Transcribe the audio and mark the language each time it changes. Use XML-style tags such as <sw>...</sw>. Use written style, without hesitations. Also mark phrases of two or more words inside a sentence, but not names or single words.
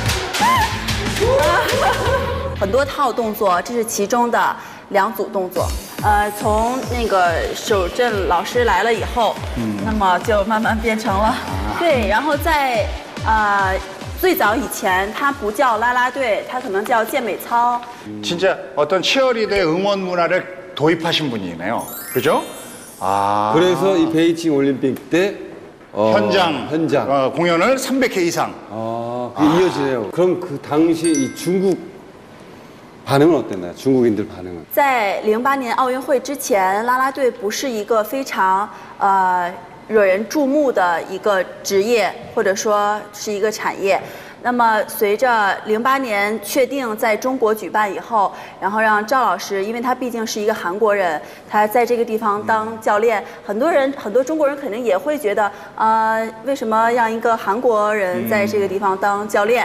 <zh>很多套动作，这是其中的2组动作。从那个守正老师来了以后，那么就慢慢变成了，对，然后在最早以前它不叫啦啦队，它可能叫健美操。</zh> <ko>진짜 어떤 치어리더의 응원 문화를 도입하신 분이네요. 그죠? 아. 그래서 이 베이징 올림픽 때 현장 공연을 300회 이상. 그게 이어지네요. 그럼 그 당시 이 중국 반응은 어땠나요? 중국인들 반응은?</ko> <zh>在08年奥运会之前，啦啦队不是一个非常惹人注目的一个职业，或者说是一个产业。那么随着08年确定在中国举办以后，然后让赵老师，因为他毕竟是一个韩国人，他在这个地方当教练，很多中国人肯定也会觉得，为什么让一个韩国人在这个地方当教练？</zh>